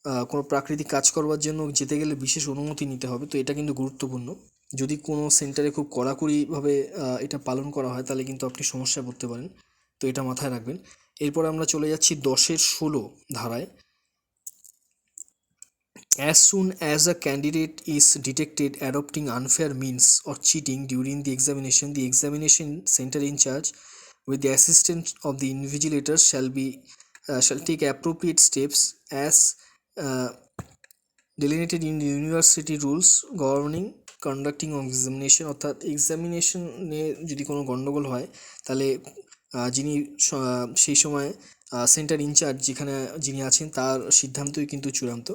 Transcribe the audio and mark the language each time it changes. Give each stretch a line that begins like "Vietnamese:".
Bangla: কোনো প্রাকৃতিক কাজ করবার জন্য যেতে গেলে বিশেষ অনুমতি নিতে হবে, তো এটা কিন্তু গুরুত্বপূর্ণ। যদি কোনো সেন্টারে খুব কড়াকড়িভাবে এটা পালন করা হয় তাহলে কিন্তু আপনি সমস্যায় পড়তে পারেন, তো এটা মাথায় রাখবেন। এরপর আমরা চলে যাচ্ছি 10-16 ধারায়,
English: as soon as a candidate is detected adopting unfair means or cheating during the examination center in charge with the assistance of the invigilator shall take appropriate steps as uh, delineated in the university rules governing conducting of examination।
Bangla: অর্থাৎ এক্সামিনেশনে যদি কোনো গণ্ডগোল হয় তাহলে যিনি সেই সময় centre in charge যেখানে যিনি আছেন তার সিদ্ধান্তই কিন্তু চূড়ান্ত।